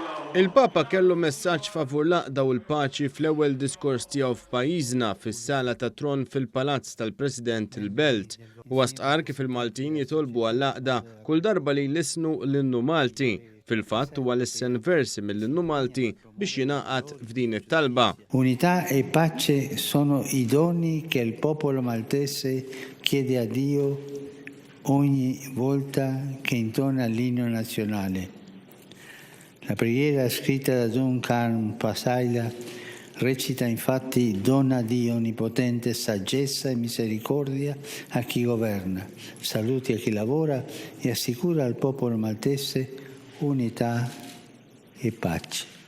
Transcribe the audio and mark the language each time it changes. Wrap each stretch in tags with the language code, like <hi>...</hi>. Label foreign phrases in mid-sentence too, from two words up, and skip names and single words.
<mt>Il-Papa kellu messaġġ favur l-għaqda u l-paċi fl-ewwel diskors tiegħu f'pajjiżna fis-sala ta' Tron fil-Palazz tal-President il-Belt u stqarr kif il-Maltin jitolbu għall-għaqda kull darba li jlisnu l-innu Malti. Fil-fatt huwa l-issen versi mill-innu Malti biex jingħaqad f'din it-talba.</mt> <it>Unità e pace sono i doni che il popolo maltese chiede a Dio ogni volta che intona l'inno nazionale. La preghiera scritta da Don Carm Pasaila recita infatti: dona a Dio onnipotente saggezza e misericordia a chi governa, saluti a chi lavora e assicura al popolo maltese unità e pace.</it>